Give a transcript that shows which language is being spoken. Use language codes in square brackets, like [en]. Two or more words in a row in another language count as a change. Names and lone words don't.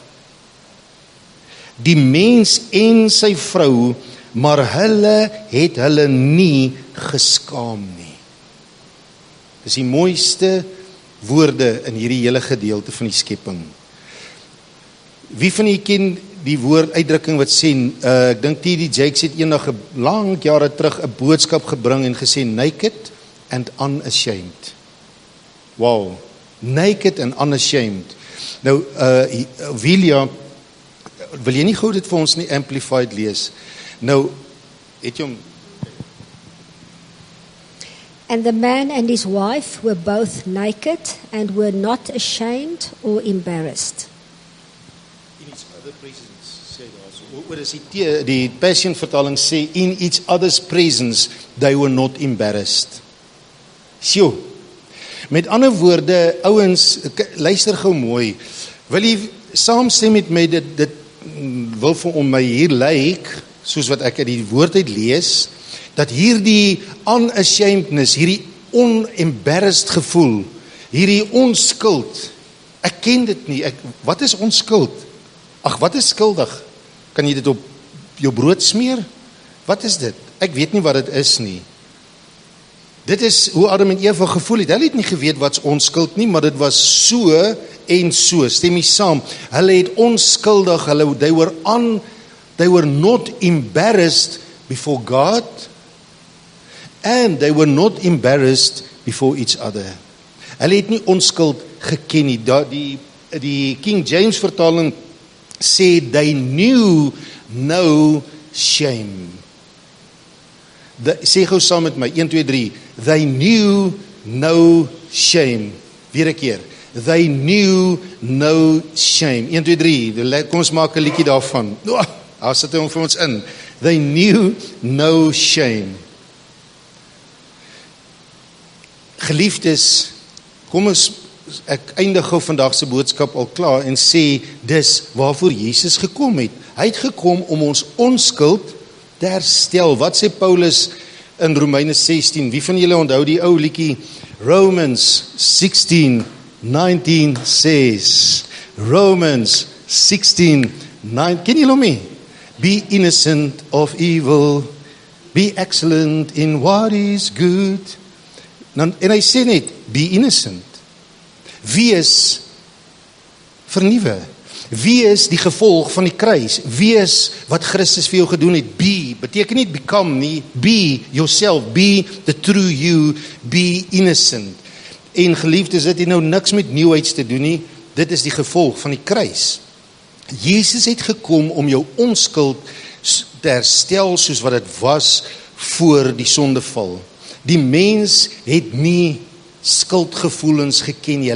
[af] Die mens en sy vrou, maar hulle het hulle nie geskaam nie. Dis die mooiste woorde in hierdie hele gedeelte van die skepping. Wie van julle ken die woord uitdrukking wat sê, ek dink T.D. Jakes het eendag lang jare terug 'n boodskap gebring en gesê, [en] naked and unashamed. Wow, naked and unashamed. [af] Nou, William, wil jy nie gou dit vir ons nie amplified lees? Nou, het jy hom... [en] And the man and his wife were both naked and were not ashamed or embarrassed. In each other presence, [af] sê daar so. Oor is die Passion vertaling sê, [en] in each other's presence, they were not embarrassed. [af] Sjoe. Met ander woorde, ouens, luister gou mooi. Wil jy saamstem met my, dit wil vir my hier lyk, soos wat ek uit die woord uit lees, dat hierdie unashamedness, hierdie onembarrassed gevoel, hierdie onskuld, ek ken dit nie, wat is onskuld? Ag, wat is skuldig? Kan jy dit op jou brood smeer? Wat is dit? Ek weet nie wat dit is nie. Dit is hoe Adam en Eva gevoel het. Hulle het nie geweet wat's onskuld nie, maar dit was so en so. Stem jy saam? Hulle het onskuldig, [en] they were not embarrassed before God, and they were not embarrassed before each other. [af] Hulle het nie onskuld geken nie. Die King James vertaling sê, [en] they knew no shame. [af] Sê gou saam met my, 1, 2, 3. [en] They knew no shame. [af] Weer 'n keer. [en] They knew no shame. 1, 2, 3. [af] Kom ons maak 'n liedjie daarvan. Daar sit hy vir ons in. [en] They knew no shame. [af] Geliefdes, ek eindig gou vandag se boodskap al klaar en sê, dis waarvoor Jesus gekom het. Hy het gekom om ons onskuld te herstel. Wat sê Paulus in Romeine 16? Wie van julle onthou die ou liedjie? [en] Romans 16:19 says, Romans 16:9, [af] ken julle hom? [en] Be innocent of evil, be excellent in what is good. [af] En hy sê net, [en] be innocent. [af] Wees vernuwe. Wees die gevolg van die kruis. Wees wat Christus vir jou gedoen het. [en] Be, [af] beteken nie [en] become nie. Be yourself. Be the true you. Be innocent. [af] En geliefdes, dit het nou niks met nieuwheids te doen nie. Dit is die gevolg van die kruis. Jesus het gekom om jou onskuld te herstel soos wat dit was voor die sondeval. Die mens het nie skuldgevoelens geken nie.